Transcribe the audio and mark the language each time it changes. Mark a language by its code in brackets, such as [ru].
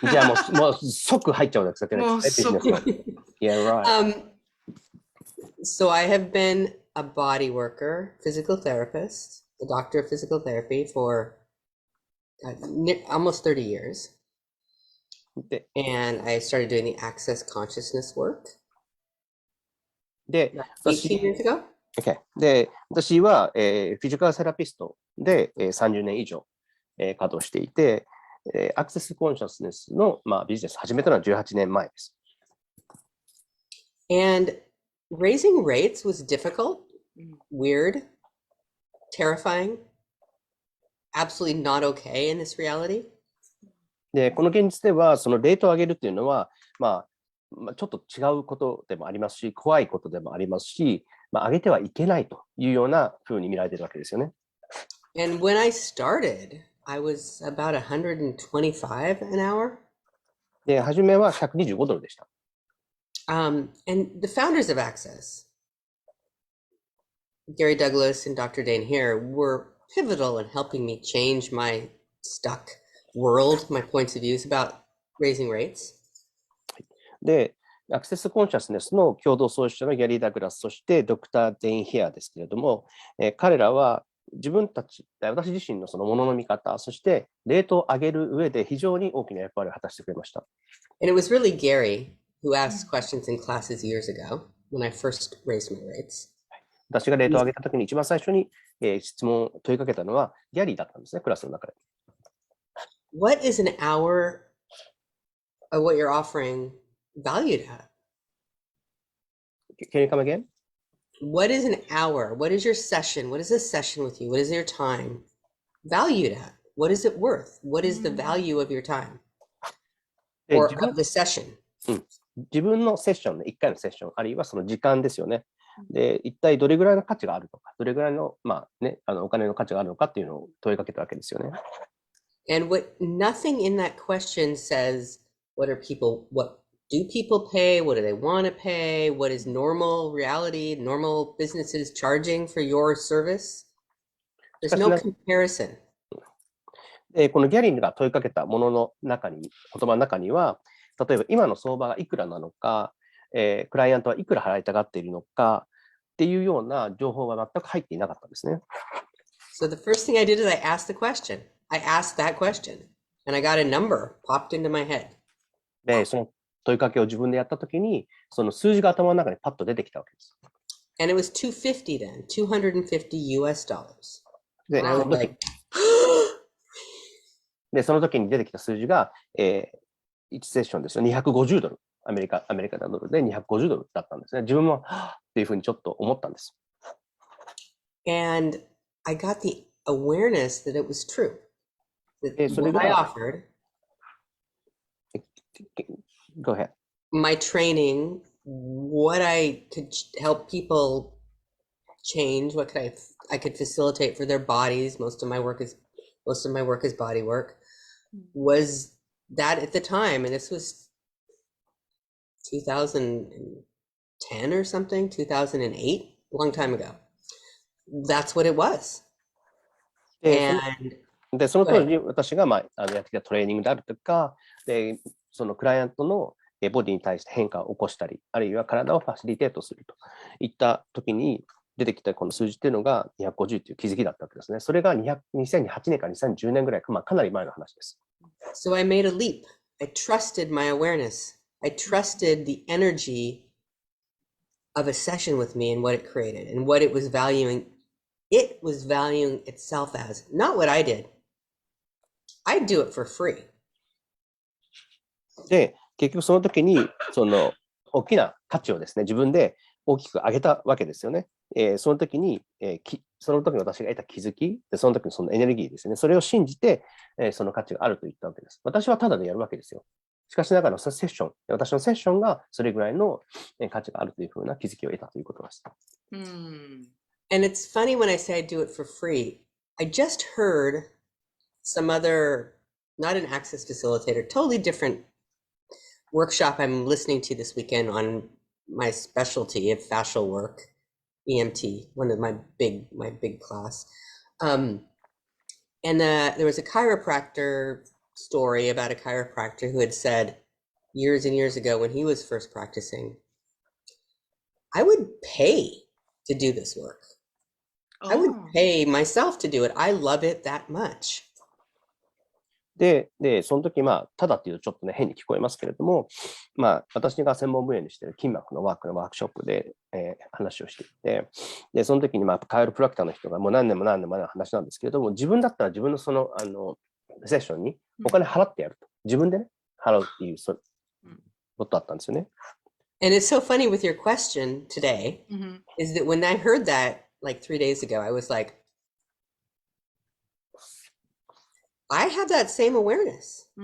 [ja] じゃあもう即入っちゃうわけですね。 [en] Yeah, right. So I have been a body worker, physical therapist, a doctor of physical therapy for almost 30 years. And I started doing the access consciousness work [ja] で、 [en] 18 years ago. Okay. [ja] で、私は、フィジカルセラピストで、30年以上、稼働していて、アクセスコンシャスネスの、ビジネス始めたのは18年前です。 [en] And raising rates was difficult, weird, terrifying, absolutely not okay in this reality. [ja] で、この現実では、そのレートを上げるっていうのは、ちょっと違うことでもありますし、怖いことでもありますし、上げてはいけないというようなふうに見られているわけですよね。 [en] And when I started, I was about $125 an hour. [ja] で、初めは$125でした。 [en] And the founders of Access, Gary Douglas and Dr. Dane here, were pivotal in helping me change my stuck world, my points of views about raising rates. [ja] で、アクセスコンシャスネスの共同創始者のギャリー・ダグラス、そしてドクター・デイン・ヘアですけれども、彼らは私自身のそのものの見方、そしてレートを上げる上で非常に大きな役割を果たしてくれました。 [en] And it was really Gary who asked questions in classes years ago when I first raised my rates. [ja] 私がレートを上げたときに一番最初に、質問を問いかけたのはギャリーだったんですね、クラスの中で。 [en] What is an hour of what you're offering valued at? Can you come again? What is an hour? What is your session? What is a session with you? What is your time valued at? What is it worth? What is the value of your time? Or of the session? [ja] 自分のセッションね、1回のセッション、あるいはその時間ですよね。で、一体どれぐらいの価値があるのか、どれぐらいの、お金の価値があるのかっていうのを問いかけたわけですよね。 [en] And nothing in that question says, what do people pay? What do they want to pay? What is normal reality, normal businesses charging for your service? There's no comparison. [ja] このギャリーが問いかけたものの中に、言葉の中には、例えば今の相場がいくらなのか、クライアントはいくら払いたがっているのかっていうような情報は全く入っていなかったんですね。 [en] So the first thing I did is I asked the question. I asked that question and I got a number popped into my head. [ja] で、その問いかけを自分でやったときに、その数字が頭の中にパッと出てきたわけです。 [en] And it was 250 then, $250 US. [ja] で、 [en] And I was like, [ja] で、その時に出てきた数字が、1セッションですよ。250ドル。アメリカドルで250ドルだったんですね。自分も、っていうふうにちょっと思ったんです。 [en] And I got the awareness that it was true. That [ja] それ [en] what I [ja] が、 [en] offered, Go ahead. my training, what I could help people change, what I could facilitate for their bodies. Most of my work is body work. Was that at the time, and this was 2010 or something, 2008, a long time ago. That's what it was. [ja] で、その当時、私が、やってきたトレーニングであるとか、で、そのクライアントのボディに対して変化を起こしたり、あるいは体をファシリテートするといった時に出てきたこの数字っていうのが250という気づきだったわけですね。それが2008年から2010年ぐらい、かなり前の話です。 [en] So I made a leap. I trusted my awareness. I trusted the energy of a session with me and what it created and what it was valuing. It was valuing itself as, not what I did. I do it for free. [ja] で、結局その時に、その大きな価値をですね、自分で大きく上げたわけですよね。その時に、その時に私が得た気づき、その時のそのエネルギーですね、それを信じて、その価値があると言ったわけです。私はただでやるわけですよ。しかしながらそのセッション、私のセッションがそれぐらいの価値があるというふうな気づきを得たということです。 [en] And it's funny when I say I do it for free. I just heard some other, not an access facilitator, totally different workshop I'm listening to this weekend on my specialty of fascial work, EMT, one of my big class. And there was a chiropractor story about a chiropractor who had said years and years ago when he was first practicing, I would pay to do this work. I would pay myself to do it. I love it that much. [ja] で、その時、ただっていうとちょっとね、変に聞こえますけれども、私が専門分野にしている筋膜のワークショップで、話をしていて、で、その時に、カイロプラクターの人がもう何年も前の話なんですけれども、自分だったら自分のその、セッションにお金払ってやると。自分でね、払うっていうことだったんですよね。 [en] And it's so funny with your question today, is that when I heard that like 3 days ago, I was like, I have that same awareness.